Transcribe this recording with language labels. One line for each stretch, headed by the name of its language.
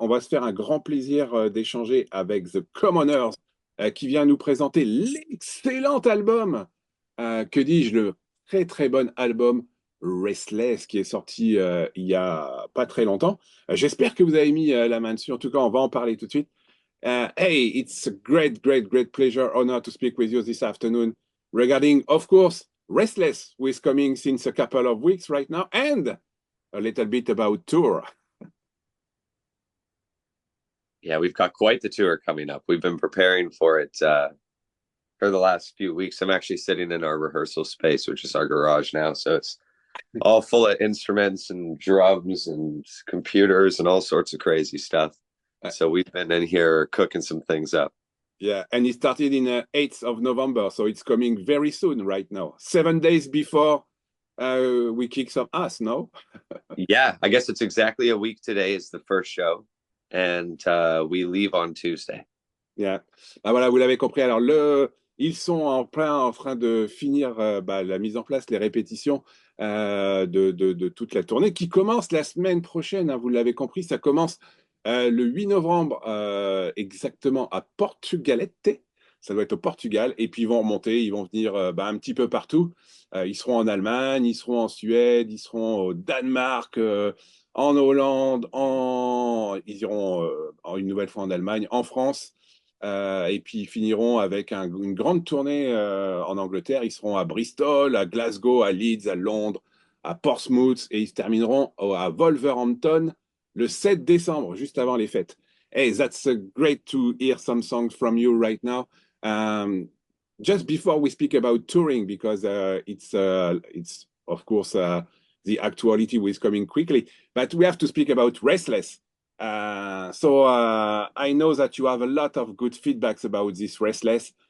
French: On va se faire un grand plaisir d'échanger avec The Commoners qui vient nous présenter l'excellent album, que dis-je, le très très bon album Restless qui est sorti il y a pas très longtemps. J'espère que vous avez mis la main dessus. En tout cas, on va en parler tout de suite.
English: Hey, it's a great pleasure, honor to speak with you this afternoon regarding, of course, Restless, who is coming since a couple of weeks right now, and a little bit about tour. Yeah, we've got quite the tour coming up. We've been preparing for it for the last few weeks. I'm actually sitting in our rehearsal space, which is our garage now. So it's all full of instruments and drums and computers and all sorts of crazy stuff. So we've been in here cooking some things up. Yeah, and it started in 8th of November, so it's coming very soon right now. 7 days before we kick some ass, no? Yeah, I guess it's exactly a week today is the first show, and we leave on Tuesday. Yeah.
French: Voilà, vous l'avez compris. Alors, ils sont en train de finir la mise en place, les répétitions de toute la tournée qui commence la semaine prochaine, hein, vous l'avez compris, ça commence le 8 novembre exactement à Portugalete, ça doit être au Portugal, et puis ils vont remonter, ils vont venir un petit peu partout. Ils seront en Allemagne, ils seront en Suède, ils seront au Danemark, en Hollande, ils iront une nouvelle fois en Allemagne, en France. Et puis ils finiront avec une grande tournée en Angleterre. Ils seront à Bristol, à Glasgow, à Leeds, à Londres, à Portsmouth, et ils termineront à Wolverhampton le 7 décembre, juste avant les fêtes.
English: Hey, that's great to hear some songs from you right now. Just before we speak about touring, because it's of course the actuality is coming quickly, but we have to speak about Restless. So I know that you have a lot of good feedbacks about this Restless.